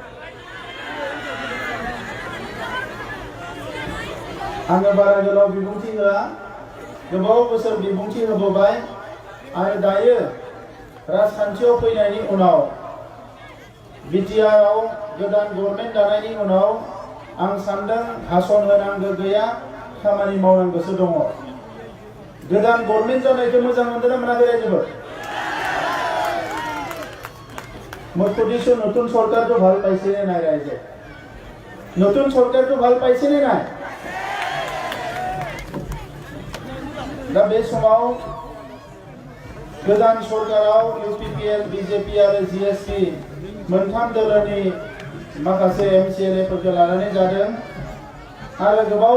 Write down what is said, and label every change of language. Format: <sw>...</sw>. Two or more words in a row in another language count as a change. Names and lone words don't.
<brx>आङो बारा गोलाव बिबुंथि होआ गोबाव बोसोर बिबुंथि होबोबाय आरो दायो राजखान्थियाव फैनायनि उनाव बिटिआरआव गोदान गभर्नमेन्ट दानायनि उनाव आं सानदों हासन होनांगौ गैया खामानि मावनांगौसो दङ गोदान गभर्नमेन्ट जानायखौ मोजां मोनदोंना मोनाखै रायजोफोर</brx> <as>मुझको নতুন সরকারকে ভাল পাইছে নে নাই রাইজে নতুন সরকারকে ভাল পাইছে নে নাই</as> <brx>दा बे समाव गोदान सरकाराव इउपिपिएल बिजेपि आरो जिएसपि मोनथाम दोलोनि माखासे एमसिएलएफोरखौ लानानै जादों आरो गोबाव</brx>